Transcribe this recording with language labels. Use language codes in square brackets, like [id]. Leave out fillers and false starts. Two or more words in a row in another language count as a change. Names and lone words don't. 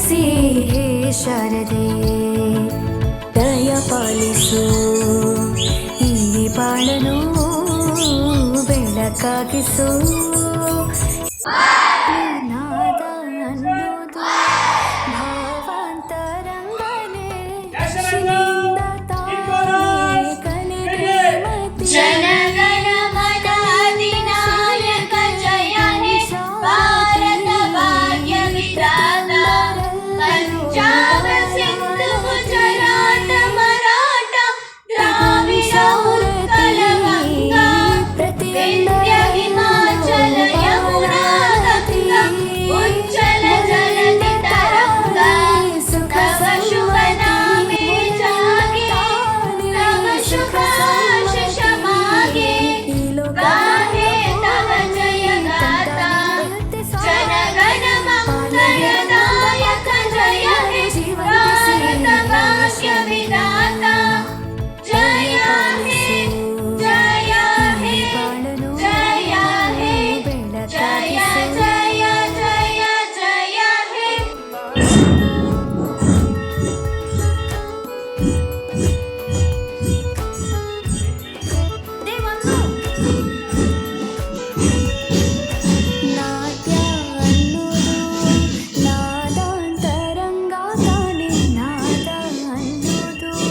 [kn] ಚಿವಂತಿಸಿ ಹೇ ಶಾರದೆ ದಯ ಪಾಲಿಸು ಈ ಬಾಳನು ಬೆಳಕಾಗಿಸು ನಾದ ಅನ್ನೋದು ಭಾವಾಂತರಂಗನೆ ಶಿಲೆಯಿಂದ ತಾನೇ ಕಲೆಗೆ ಮತಿ [bn] জনগণ মন অধিনায়ক জয় হে ভারত ভাগ্য বিধাতা পঞ্জাব সিন্ধু গুজরাট মারাঠা দ্রাবিড় উৎকল গঙ্গা বিন্ধ্য হিমাচল যমুনা গঙ্গা উচ্ছল জলধি তরঙ্গ তব শুভ নামে জাগে তব শুভ আশিস মাগে গাহে তব জয় গাথা জনগণ মঙ্গলদায়ক জয় হে ভারত ভাগ্য বিধাতা জয় হে জয় হে জয় হে জয় জয় জয় জয় হে [kn] ನಾಟ್ಯ ಅನ್ನೋದು ನಾದಾಂತರಂಗ ತಾನೆ ನಾದ ಅನ್ನೋದು